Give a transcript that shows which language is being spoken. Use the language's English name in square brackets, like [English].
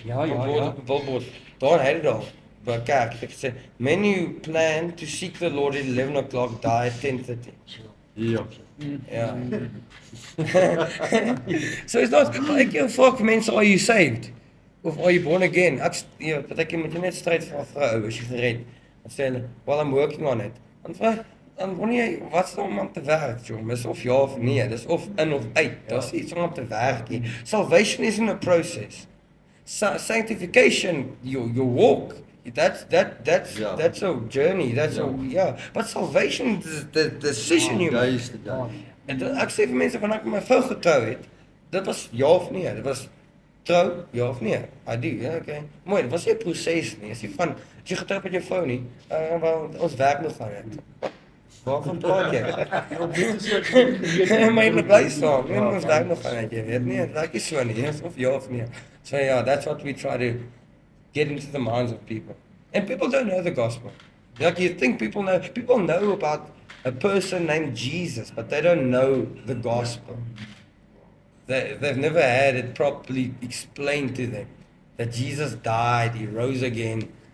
[Afrikaans] Ja. [English] Billboard. [Afrikaans] Daar het dit al. By kerk het ek gesê, [English] many who plan to seek the Lord at 11 o'clock die at 10:30. [Afrikaans] Ja. Ja. [English] So it's not, [Afrikaans] ek vra mense, [English] are you saved? [Afrikaans] Of are you born again? Wat ek moet jy net stryd vir 'n vrou, is jy gered? Dan sê hulle, [English] well, I'm working on it. [Afrikaans] Dan wanneer jy, wat's nou om te werk, jong? Is of ja of nee, dis of in of uit. Daar's iets om te werk hier. [English] Salvation isn't a process. Sanctification, your walk, that's a journey, but salvation is the decision you make. [Afrikaans] En ek sê vir mense, wanneer ek met my vrou getrou het, dit was ja of nee, dit was trou, ja of nee, [English] I do, [Afrikaans] ja, okay. Mooi, dit was nie 'n proses nie, as jy getrou met jou vrou nie, ons werk nog aan dit. Waarvan praat jy? Maar jy moet bly saam, ons werk nog aan dit, jy weet nie, dit raak nie so nie, of ja of nee. [English] So yeah, that's what we try to get into the minds of people. And people don't know the gospel. Like you think people know about a person named Jesus, but they don't know the gospel. They've never had it properly explained to them that Jesus died, He rose again.